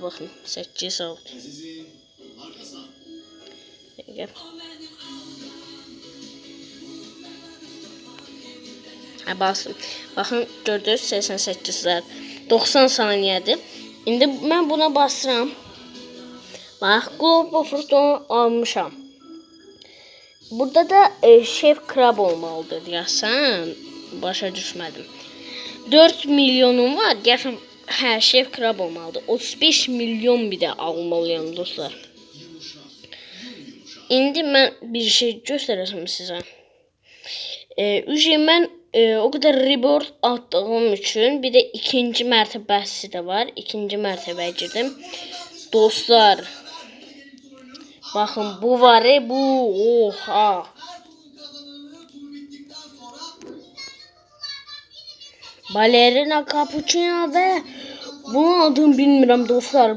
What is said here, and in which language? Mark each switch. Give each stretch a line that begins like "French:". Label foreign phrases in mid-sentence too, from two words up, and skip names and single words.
Turkish: Bakın. 8 oldu. Basın. Bakın gördünüz 88'ler. 90 saniyedir.
Azerbaijani: İndi ben buna basıram. Bak Glorbo Fruto almışam. Burada da Şef Krab olmalıdır deyəsən. Başa düşmədim. 4 milyonum var. Gəlsəm, hə, Şef Krab olmalıdır. 35 milyon bir də almalıyam dostlar. İndi mən bir şey göstərəcəm sizə. Mən o kadar rebirth attığım üçün bir de ikinci mərtəbəsi de var. İkinci mərtəbəyə girdim. Dostlar. Bakın bu var bu. Oha.
Turkish: Balerina Capuchino ve bunun adını bilmiyorum dostlar.